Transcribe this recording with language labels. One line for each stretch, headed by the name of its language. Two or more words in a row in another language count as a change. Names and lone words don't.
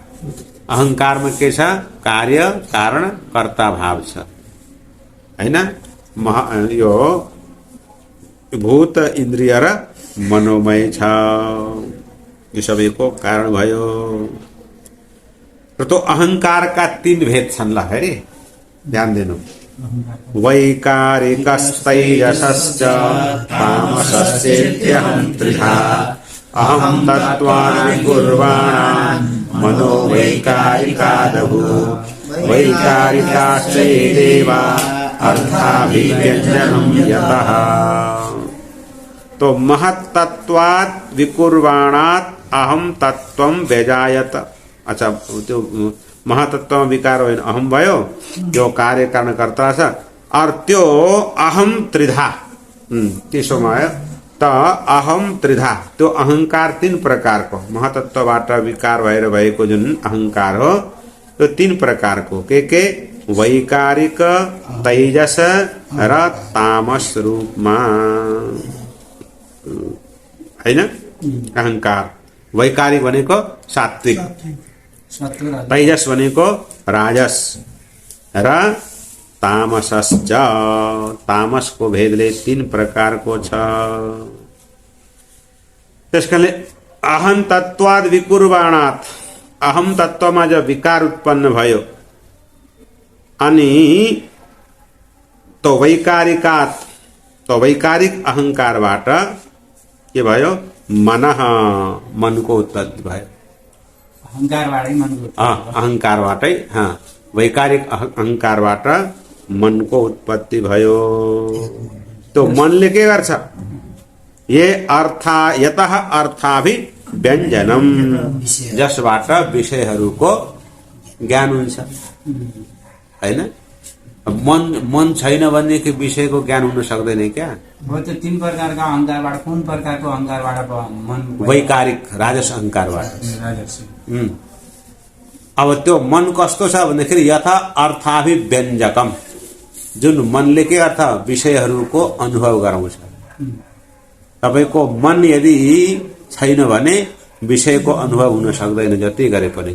Nepali: अहंकारमा के छ, कार्य कारण कर्ता भाव छ, हैन। यो भूत इन्द्रिय र मनोमय छ, यो सबैको कारण भयो। र तो अहंकारका तीन भेद छन् ल, हेरी ध्यान दिनु।
Sanskrit: वैकारिकस्तैजसश्च तामसश्चेत्यहं त्रिधा अहं तत्त्वानि कुर्वाणान् मनो वैकारिकादभू वैकारिकाश्चैदेव अर्थाभिव्यञ्जनं यतः। तो महत्तत्वात् विकुर्वाणात् अहं तत्त्वं व्यजायत।
Nepali: अच्छा, त्यो महतत्व विकार होइन, अहम भयो, जो कार्य कारण कर्ता छ। और त्यो
Sanskrit: अहम त्रिधा,
Nepali: त्यसोमा आयो त
Sanskrit: अहम त्रिधा,
Nepali: त्यो अहंकार तीन प्रकारको, महतत्वबाट विकार भएर भएको जुन अहंकार हो त्यो तीन प्रकारको। के वैकारिक, तैजस र तामस रूपमा, हैन। अहंकार वैकारिक भनेको सात्विक, तैजस भनेको राजस र तामसश्च, तामसको भेदले तीन प्रकारको छ। त्यसकारणले
Sanskrit: अहं तत्त्वाद् विकुर्वाणात्,
Nepali: अहम तत्वमा जब विकार उत्पन्न भयो अनि तो वैकारिकात्, तो वैकारिक अहंकारबाट के भयो, मनः, मनको उत्पत्ति भयो। अहंकारबाटै, वैकारिक अहंकारबाट मनको उत्पत्ति भयो। तो मनले के गर्छ,
Sanskrit: ये अर्था यतः अर्थाभिव्यञ्जनम,
Nepali: जसबाट विषयहरूको ज्ञान हुन्छ, हैन। मन छैन भनेदेखि विषयको ज्ञान हुन सक्दैन क्या।
Hindi: वो तो तीन प्रकार का
Nepali: अहंकारबाट, कुन प्रकारको अहंकारबाट मन, वैकारिक राजस अहंकारबाट। अब त्यो मन कस्तो छ भन्दाखेरि
Sanskrit: यथा अर्थाभिव्यञ्जकम,
Nepali: जुन मनले के अर्थ विषयहरूको अनुभव गराउँछ। तपाईको मन यदि छैन भने विषयको अनुभव हुन सक्दैन जति गरे पनि।